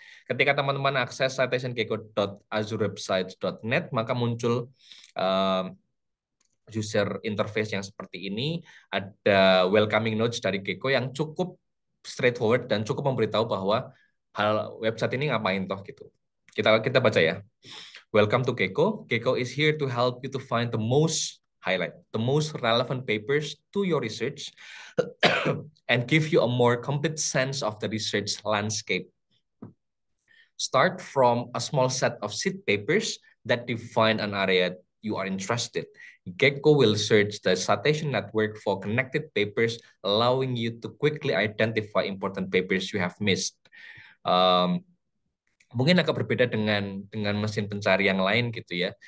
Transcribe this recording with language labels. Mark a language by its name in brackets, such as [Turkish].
[Indonesian] Ketika teman-teman akses citationgecko.azurewebsites.net, maka muncul uh, user interface yang seperti ini. Ada welcoming notes dari Gecko yang cukup straightforward dan cukup memberitahu bahwa hal website ini ngapain toh gitu. [English] Kita baca ya. Welcome to Gecko. Gecko is here to help you to find the most relevant papers to your research and give you a more complete sense of the research landscape. Start from a small set of seed papers that define an area you are interested. Gecko will search the citation network for connected papers, allowing you to quickly identify important papers you have missed. [Indonesian] Mungkin agak berbeda dengan mesin pencari yang lain gitu ya.